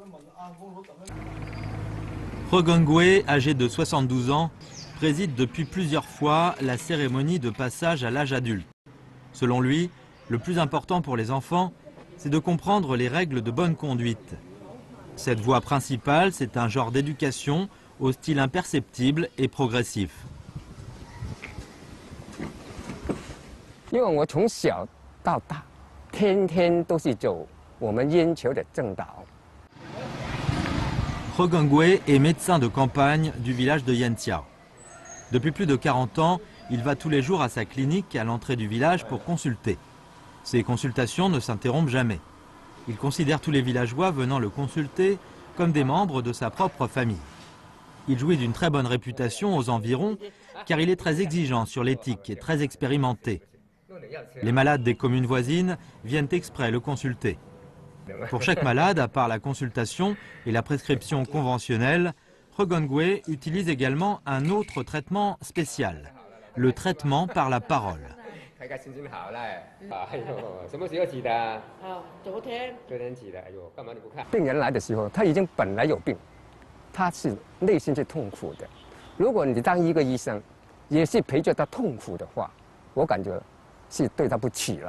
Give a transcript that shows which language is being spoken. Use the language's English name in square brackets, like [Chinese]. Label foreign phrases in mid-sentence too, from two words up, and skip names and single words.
[French] He Gongwei, âgé de 72 ans, préside depuis plusieurs fois la cérémonie de passage à l'âge adulte. Selon lui, le plus important pour les enfants, c'est de comprendre les règles de bonne conduite. Cette voie principale, c'est un genre d'éducation au style imperceptible et progressif. [Chinese] 因为我从小到大，天天都是走我们燕桥的正道。 [French] He Gengwei est médecin de campagne du village de Yantiao. Depuis plus de 40 ans, il va tous les jours à sa clinique à l'entrée du village pour consulter. Ses consultations ne s'interrompent jamais. Il considère tous les villageois venant le consulter comme des membres de sa propre famille. Il jouit d'une très bonne réputation aux environs car il est très exigeant sur l'éthique et très expérimenté. Les malades des communes voisines viennent exprès le consulter. Pour chaque malade, à part la consultation et la prescription conventionnelle, He Gengwei utilise également un autre traitement spécial, le traitement par la parole. [Chinese] 什么时候起的啊？昨天起的。哎呦，干嘛你不看？病人来的时候，他已经本来有病，他是内心是痛苦的。如果你当一个医生，也是陪着他痛苦的话，我感觉是对他不起了。